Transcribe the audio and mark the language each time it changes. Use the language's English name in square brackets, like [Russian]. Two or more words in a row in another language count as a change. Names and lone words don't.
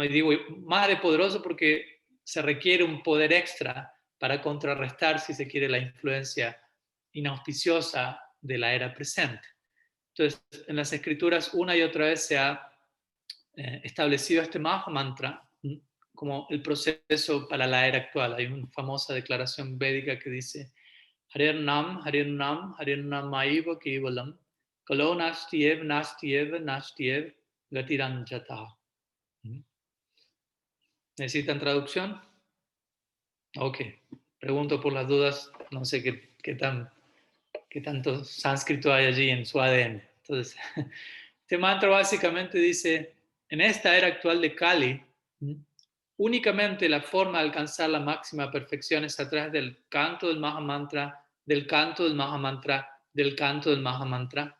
[Spanish] Y digo más de poderoso porque se requiere un poder extra para contrarrestar, si se quiere, la influencia inauspiciosa de la era presente. Entonces, en las escrituras una y otra vez se ha establecido este Maha Mantra como el proceso para la era actual. Hay una famosa declaración védica que dice [Sanskrit] हरिर् नाम, हरिर् नाम, हरिर् नाम मैव केवलम्, कलो नस्तिएव, नस्तिएव, नस्तिएव, गतिरञ्जत. [Spanish] ¿Necesitan traducción? Ok. Pregunto por las dudas, no sé qué tanto sánscrito hay allí en su ADN. Entonces, este mantra básicamente dice, en esta era actual de Kali, únicamente la forma de alcanzar la máxima perfección es a través del canto del Mahamantra, del canto del Mahamantra, del canto del Mahamantra.